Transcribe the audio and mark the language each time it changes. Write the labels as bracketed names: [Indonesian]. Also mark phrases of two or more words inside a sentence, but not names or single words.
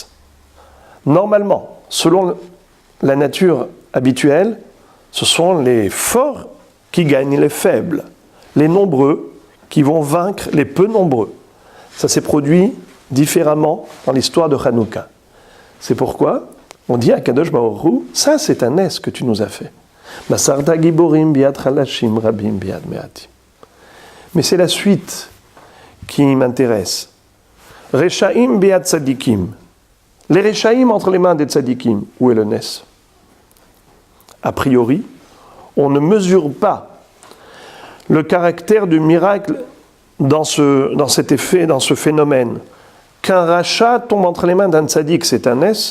[French] Normalement, selon la nature habituelle, ce sont les forts qui gagnent les faibles, les nombreux qui vont vaincre les peu nombreux. Ça s'est produit différemment dans l'histoire de Hanouka. C'est pourquoi on dit à Kadosh Baruch Hu, ça c'est un es que tu nous as fait. [Hebrew] מסרת גיבורים ביד חלשים רבים ביד מעטים. [French] Mais c'est la suite qui m'intéresse. [Hebrew] רשעים ביד צדיקים. [French] Les Reshaim entre les mains des tzadikim. Où est le nes? A priori, on ne mesure pas le caractère du miracle dans cet effet, dans ce phénomène. Qu'un rachat tombe entre les mains d'un tzadik, c'est un nes.